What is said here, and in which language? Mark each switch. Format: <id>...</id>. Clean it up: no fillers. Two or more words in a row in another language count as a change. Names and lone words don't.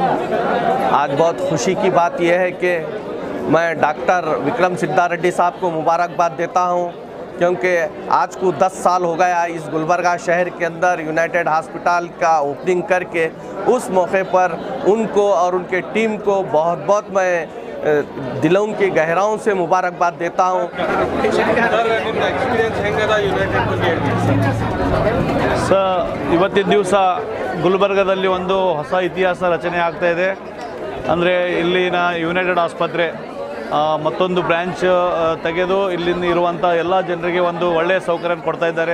<hi>आज बहुत खुशी की बात यह है कि मैं डॉक्टर विक्रम सिद्धा रेड्डी साहब को मुबारकबाद देता हूं, क्योंकि आज को 10 साल हो गया इस गुलबर्गा शहर के अंदर यूनाइटेड हॉस्पिटल का ओपनिंग करके। उस मौके पर उनको और उनके टीम को बहुत बहुत मैं दिलों की गहराइयों से मुबारकबाद देता हूं।</hi> <kn>ಇವತ್ತಿನ ದಿವಸ ಗುಲ್ಬರ್ಗದಲ್ಲಿ ಒಂದು ಹೊಸ ಇತಿಹಾಸ ರಚನೆ ಆಗ್ತಾ ಇದೆ. ಅಂದರೆ ಇಲ್ಲಿನ ಯುನೈಟೆಡ್ ಆಸ್ಪತ್ರೆ ಮತ್ತೊಂದು ಬ್ರ್ಯಾಂಚ್ ತೆಗೆದು ಇಲ್ಲಿಂದ ಇರುವಂಥ ಎಲ್ಲ ಜನರಿಗೆ ಒಂದು ಒಳ್ಳೆಯ ಸೌಕರ್ಯ ಕೊಡ್ತಾ ಇದ್ದಾರೆ.</kn>